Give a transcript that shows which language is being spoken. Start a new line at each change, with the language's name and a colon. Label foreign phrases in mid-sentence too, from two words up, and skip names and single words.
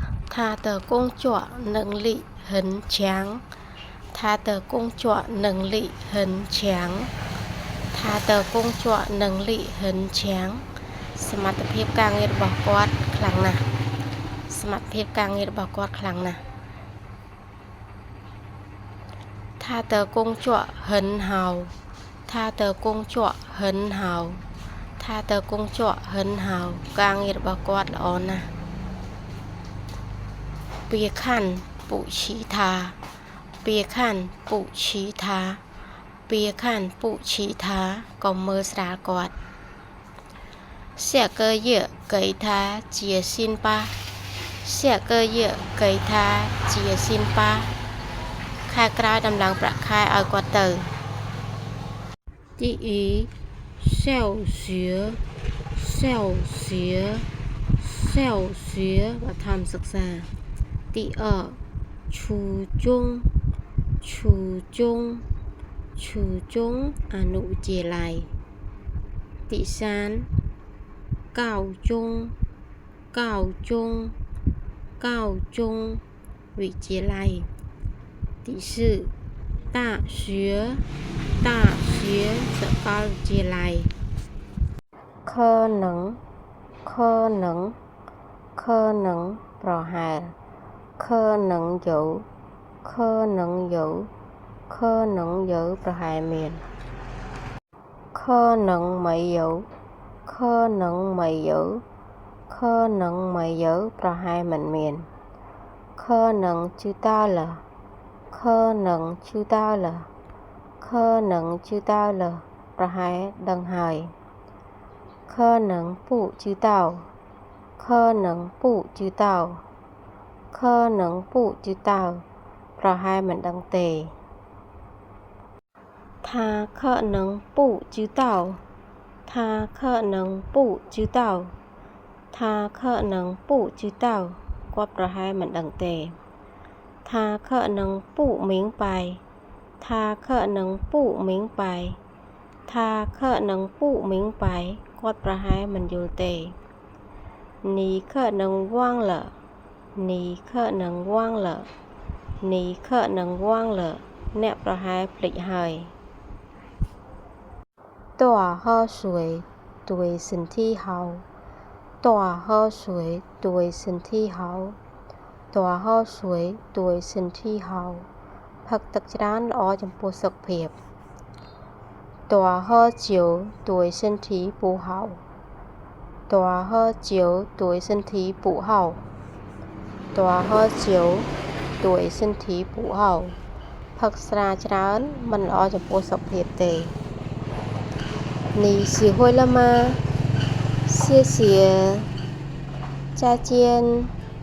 Chinese: 他的工作能力很强。他的工作能力很强。他的工作能力很强。
Khmer: សមត្ថភាពការងាររបស់គាត់ខ្លាំងណាស់ សមត្ថភាពការងាររបស់គាត់ខ្លាំងណាស់
Chinese: 他的工作很好他的工作很好他的工作很好
Khmer: ការងាររបស់គាត់ល្អណាស់
Chinese: 别看不起他别看不起他别看不起他
Khmer: កុំមើលស្រាលគាត់
Chinese: 下个月给他结薪吧下个月给他结薪吧
Khmer: ខែក្រោយដំឡើងប្រាក់ខែឲ្យគាត់ទៅ
Chinese: 第一小学小学小学បឋមសិក្សា第二初中初中初中អនុវិទ្យាល័យ第三高中高中高中វិ ទ្យាល័យ第四大学大学សាកលវិទ្យាល័យ可能可能可能ប្រ ហែល可能有可能有可能有
Khmer: ប្រហែលមាន
Chinese: 可能没有可能没有可能没有
Khmer: ប្រហែលមិនមាន
Chinese: 可能知道了可能知道了可能知道了
Khmer: ប្រហែលដឹងហើយ
Chinese: 可能不知道可能不知道可能不知道
Khmer: ប្រហែលមិនដឹងទេ
Chinese: 他可能不知道他可能不知道他可能不知道
Khmer: គាត់ប្រហែលមិនដឹងទេ
Chinese: 他可能不明白他可能不明白他可能不明白
Khmer: គាត់ប្រហែលមិនយល់ទេ
Chinese: 你可能忘了你可能忘了你可能忘了
Khmer: អ្នកប្រហែលភ្លេចហើយ
Chinese: 多喝水对身体好多喝水对身体好多喝水对身体好
Khmer: ផឹកទឹកច្រើនល្អចំពោះសុខភាព
Chinese: 多喝酒对身体不好多喝酒对身体不好多喝酒对身体不好
Khmer: ផឹកស្រាច្រើនមិនល្អចំពោះសុខភាពទេ
Chinese: 你学会了吗谢谢再见